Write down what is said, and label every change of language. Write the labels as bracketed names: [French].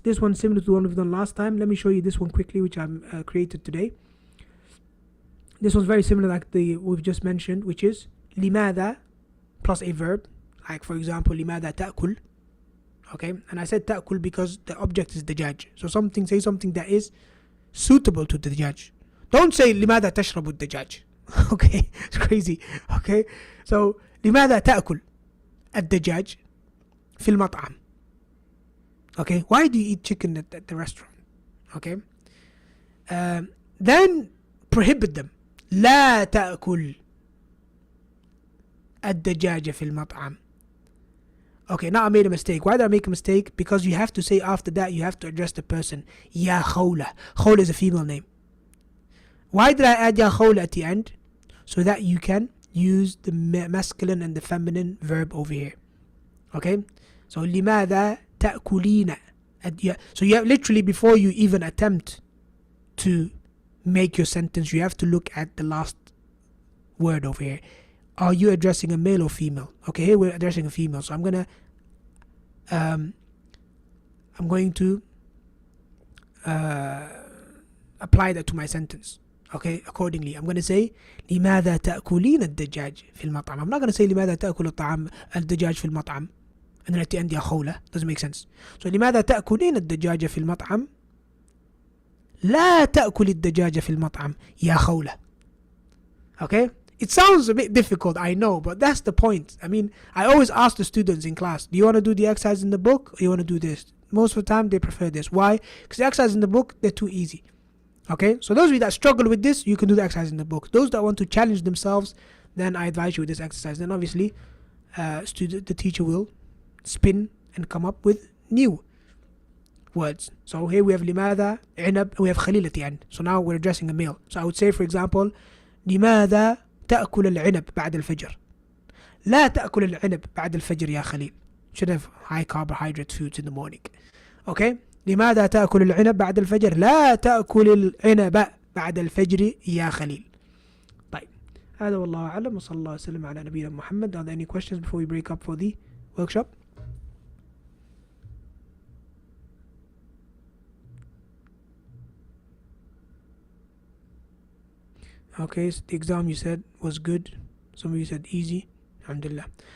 [English] This one's similar to the one we've done last time. Let me show you this one quickly, which I'm created today. This one's very similar like we've just mentioned, which is لماذا plus a verb. Like for example, [Arabic] لماذا تأكل. [English] Okay, and I said تأكل because the object is the judge. So say something that is suitable to the judge. Don't say [Arabic] لماذا تشرب الدجاج. [English] Okay, it's crazy. Okay, so [Arabic] لماذا تأكل الدجاج في المطعم. [English] Okay, why do you eat chicken at the restaurant? Okay, then prohibit them. [Arabic] لا تأكل الدجاج في المطعم. [English] Okay, now I made a mistake. Why did I make a mistake? Because you have to say after that, you have to address the person. [Arabic] يا خولة. [English] خولة is a female name. Why did I add يا خولة at the end? So that you can use the masculine and the feminine verb over here. Okay? [Arabic] So لماذا تأكلين. [English] So you have literally, before you even attempt to make your sentence, you have to look at the last word over here. Are you addressing a male or female? Okay, here we're addressing a female. So I'm going to apply that to my sentence. Okay, accordingly. I'm going to say [Arabic] لماذا تأكلين الدجاج في المطعم. [English] I'm not going to say [Arabic] لماذا تأكل الدجاج في المطعم. [English] And then at the end, [Arabic] يا خولة. [English] Doesn't make sense. [Arabic] So لماذا تأكلين الدجاج في المطعم. لا تأكل الدجاج في المطعم يا خولة. Okay? [English] It sounds a bit difficult, I know, but that's the point. I mean, I always ask the students in class, do you want to do the exercise in the book or you want to do this? Most of the time, they prefer this. Why? Because the exercise in the book, they're too easy. Okay? So those of you that struggle with this, you can do the exercise in the book. Those that want to challenge themselves, then I advise you with this exercise. Then obviously, the teacher will spin and come up with new words. So here we have [Arabic] لماذا عنب [English] and we have [Arabic] خليلة عن. [English] So now we're addressing a male. So I would say, for example, [Arabic] لماذا تأكل العنب بعد الفجر؟ لا تأكل العنب بعد الفجر يا خليل. [English] Should have high carbohydrate foods in the morning. Okay? [Arabic] لماذا تأكل العنب بعد الفجر؟ لا تأكل العنب بعد الفجر يا خليل. طيب. هذا والله أعلم وصلى الله وسلم على نبينا محمد. [English] Are there any questions before we break up for the workshop? Okay, so the exam you said was good. Some of you said easy. Alhamdulillah.